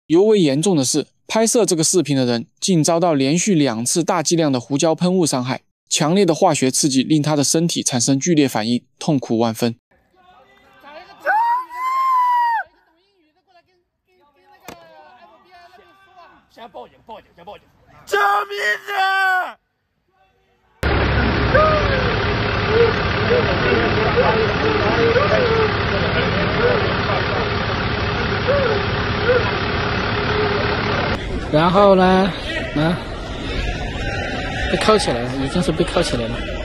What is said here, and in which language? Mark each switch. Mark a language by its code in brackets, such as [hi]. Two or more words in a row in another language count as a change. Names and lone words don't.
[zh] 尤為嚴重的是，拍攝這個視頻的人竟遭到連續2次大劑量的胡椒噴霧傷害，強烈的化學刺激令他的身體產生劇烈反應，痛苦萬分。先報警！救命啊！然后呢，被铐起来了，已经是被铐起来了。